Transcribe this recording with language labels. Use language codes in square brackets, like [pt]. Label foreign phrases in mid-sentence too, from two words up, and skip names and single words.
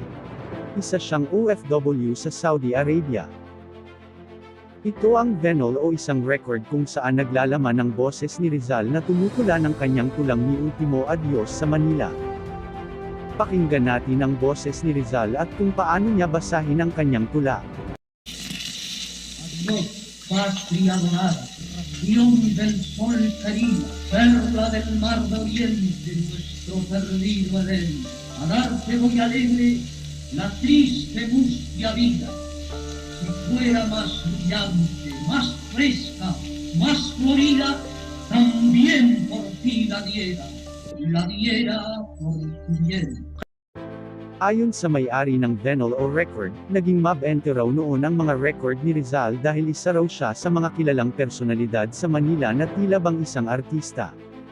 [tl] Isa siyang OFW sa Saudi Arabia. Ito ang Venol o isang record kung saan naglalaman ng boses ni Rizal na tumutula ng kanyang tulang ni Ultimo Adios sa Manila. Pakinggan natin ang boses ni Rizal at kung paano niya basahin ang kanyang tula. [es] Adios, patria dorada. Unión del sol querida, perla del mar de oriente, nuestro perdido Edén. A darte voy alegre la triste mustia vida. Si fuera más brillante, más fresca, más florida, también por ti la diera por tu bien. [tl] Ayon sa may-ari ng Venol o record, naging mabente raw noon ang mga record ni Rizal dahil isa raw siya sa mga kilalang personalidad sa Manila na tila bang isang artista.